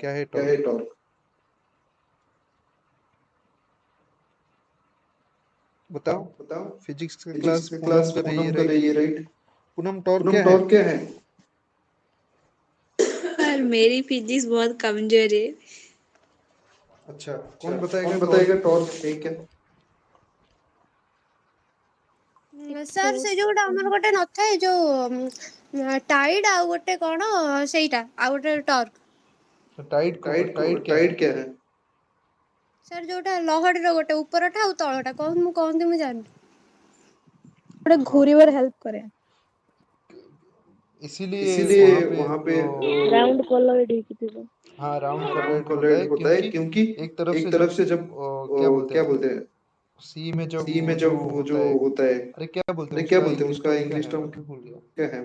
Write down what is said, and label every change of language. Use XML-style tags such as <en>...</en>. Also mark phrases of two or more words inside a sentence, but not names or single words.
<hi>क्या है टॉर्क? बताओ। फिजिक्स का क्लास पूनम कर रही है, राइट? पूनम, टॉर्क क्या है? पर मेरी फिजिक्स बहुत कमजोर है। अच्छा, कौन बताएगा टॉर्क है क्या?</hi> <or>ସାର୍ ସେ ଯୋଉଟା ଆମର ଗୋଟେ ନଥାଏ ଯୋଉ ଟାଇଡ୍ ଆଉ ଗୋଟେ କଣ ସେଇଟା ଆଉ ଗୋଟେ ଟର୍କ।</or> <hi>टाइड क्या है?</hi> <or>ସାର୍ ଯୋଉଟା ଲହଡିର ଗୋଟେ ଉପରଟା ଆଉ ତଳଟା କଣ ମୁଁ କହନ୍ତି ମୁଁ ଜାଣିନି। ଗୋଟେ ଘୁରିବାର ହେଲ୍ପ करे।</or> <hi>इसीलिए वहाँ पे</hi> <en>round collar</en> <or>ଥିବ।</or> <hi>हाँ,</hi> <en>round collared</en> <hi>होता है क्योंकि एक तरफ से जब क्या बोलते हैं सी में जब वो जो होता है, अरे क्या बोलते हैं उसका</hi> <en>English term</en> <hi>भूल गया, क्या है?</hi>